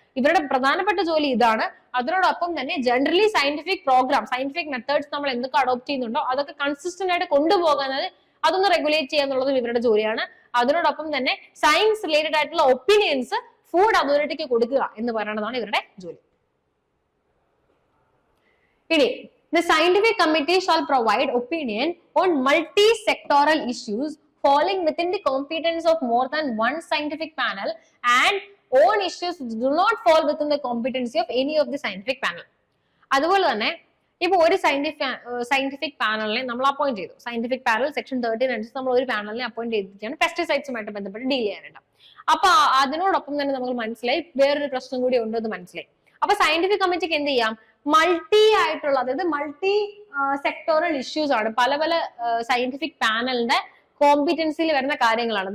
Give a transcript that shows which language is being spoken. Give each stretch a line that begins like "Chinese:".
Malayalam: ഇവരുടെ പ്രധാനപ്പെട്ട ജോലി ഇതാണ്. അതിനോടൊപ്പം തന്നെ generally scientific programme, scientific methods നമ്മൾ എന്തൊക്കെ അഡോപ്റ്റ് ചെയ്യുന്നുണ്ടോ അതൊക്കെ കൺസിസ്റ്റന്റ് ആയിട്ട് കൊണ്ടുപോകുന്നത്, അതൊന്ന് റെഗുലേറ്റ് ചെയ്യുക എന്നുള്ളതും ഇവരുടെ ജോലിയാണ്. അതിനോടൊപ്പം തന്നെ സയൻസ് റിലേറ്റഡ് ആയിട്ടുള്ള ഒപ്പീനിയൻസ് ഫുഡ് അതോറിറ്റിക്ക് കൊടുക്കുക എന്ന് പറയുന്നതാണ് ഇവരുടെ ജോലി. ഇനി
English: the scientific committee shall provide opinion on multi-sectoral issues falling within the competence of more than one scientific panel and on issues do not fall within the competency of any of the scientific panel.
Malayalam: അതുപോലെ തന്നെ ഇപ്പൊ ഒരു scientific പാനലിനെ നമ്മൾ appoint ചെയ്തു. Scientific panel section 13 അനുസരിച്ച് നമ്മൾ ഒരു പാനലിനെ appoint ചെയ്തിട്ടാണ് പെസ്റ്റിസൈഡ്സുമായിട്ട് ബന്ധപ്പെട്ട് ഡീൽ ചെയ്യാനുണ്ട്. അപ്പൊ അതിനോടൊപ്പം തന്നെ നമുക്ക് മനസ്സിലായി വേറൊരു പ്രശ്നം കൂടി ഉണ്ടെന്ന് മനസ്സിലായി. അപ്പൊ സയന്റിഫിക് കമ്മിറ്റിക്ക് എന്ത് ചെയ്യാം, മൾട്ടി ആയിട്ടുള്ള, അതായത് മൾട്ടി സെക്ടോറൽ ഇഷ്യൂസ് ആണ്, പല പല സയന്റിഫിക് പാനലിന്റെ കോമ്പിറ്റൻസിയിൽ വരുന്ന കാര്യങ്ങളാണ്.